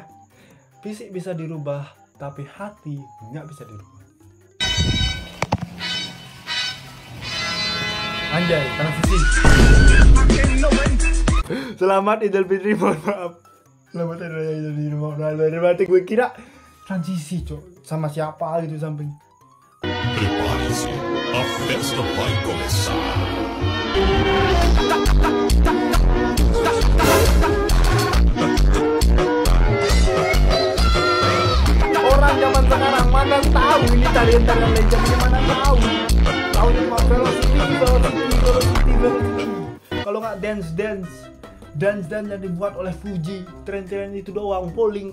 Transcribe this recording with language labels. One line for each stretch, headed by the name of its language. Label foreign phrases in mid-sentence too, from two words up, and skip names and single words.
Indonesian: Fisik bisa dirubah, tapi hati nggak bisa dirubah. Anjay, transisi. Selamat Idul Fitri, mohon maaf. Selamat Hari Raya Idul Fitri, mohon maaf. Berarti gue kira transisi, cok, sama siapa gitu samping.
Portuguese: Prepare-se, a festa vai começar.
Indonesian: Orang zaman sekarang mana tahu ini tarian-tarian legend, ini mana tahu. Tahu cuma velocity. Kalau nggak dance yang dibuat oleh Fuji, tren-tren itu doang, polling.